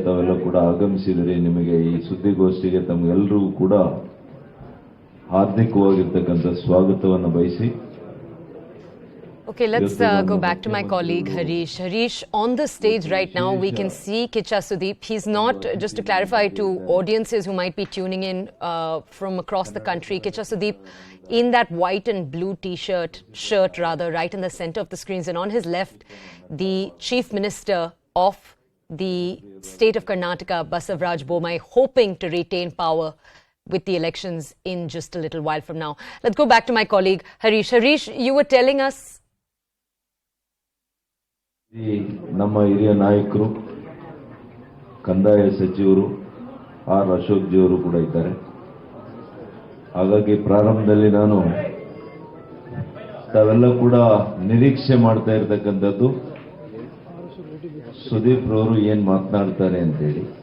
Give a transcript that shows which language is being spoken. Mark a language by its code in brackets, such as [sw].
[kn] ತಾವೆಲ್ಲ ಕೂಡ ಆಗಮಿಸಿದರೆ ನಿಮಗೆ ಈ ಸುದ್ದಿಗೋಷ್ಠಿಗೆ ತಮಗೆಲ್ಲರಿಗೂ ಕೂಡ ಹಾರ್ದಿಕವಾಗಿರ್ತಕ್ಕಂಥ ಸ್ವಾಗತವನ್ನು ಬಯಸಿ. [en] Okay, let's go back to my colleague Harish. Harish, on the stage right now, we can see Kicha Sudeep. He's not, just to clarify to audiences who might be tuning in from across the country, Kicha Sudeep in that white and blue shirt rather, right in the center of the screens. And on his left, the Chief Minister of the state of Karnataka, Basavaraj Bommai, hoping to retain power with the elections in just a little while from now. Let's go back to my colleague Harish. Harish, you were telling us [kn] ನಮ್ಮ ಹಿರಿಯ ನಾಯಕರು ಕಂದಾಯ ಸಚಿವರು R Ashok ಜಿಯವರು ಕೂಡ ಇದ್ದಾರೆ. ಹಾಗಾಗಿ ಪ್ರಾರಂಭದಲ್ಲಿ ನಾನು ತಾವೆಲ್ಲ ಕೂಡ ನಿರೀಕ್ಷೆ ಮಾಡ್ತಾ ಇರತಕ್ಕಂಥದ್ದು ಸುದೀಪ್ ರವರು ಏನ್ ಮಾತನಾಡ್ತಾರೆ ಅಂತೇಳಿ.